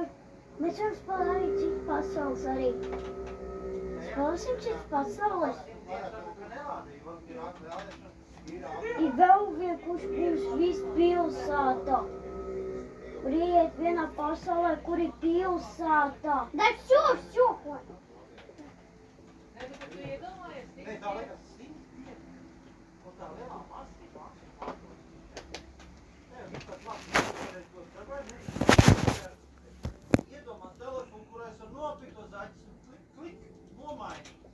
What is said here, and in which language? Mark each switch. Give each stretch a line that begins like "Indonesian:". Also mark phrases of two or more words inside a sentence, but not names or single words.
Latvian: Mēs varam spēlēt arī citas pasaules arī. Spēlēsim citas pasaules. Ir vēl vien, kurš būs viss pilsēta. Kur ieiet vienā pasaulē, kur ir pilsēta.
Russian: Да все, хватит.
Latvian: Nē, tā liekas 100 dienas. Un tā lielā masīva maksimum. Nē, viņš tāds labs, ko dabāj, iedomā telefonu, kurā es varu nopirkt to zaķis un klik, nomainīt.